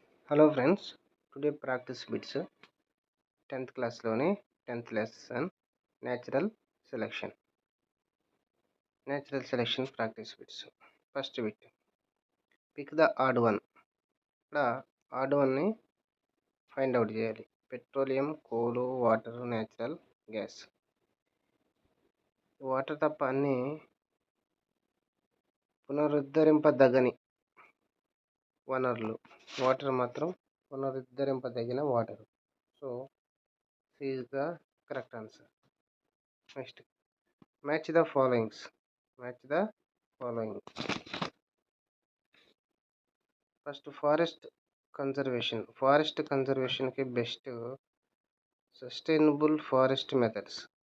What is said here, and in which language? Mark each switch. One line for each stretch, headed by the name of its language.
English: Hello friends, today practice bits 10th class lone 10th lesson natural selection practice bits. First bit, pick the odd one.
Telugu: ఇక్కడ odd one ని find out చేయాలి. Petroleum, coal, water, natural gas. Water తప్ప అన్ని పునరుద్ధరింపదగని వనరులు. Water మాత్రం పునరుద్ధరింపదగిన water. So
English: C is the correct answer. Next, match the followings. Match the following. First, forest conservation. Forest conservation ki best sustainable forest methods.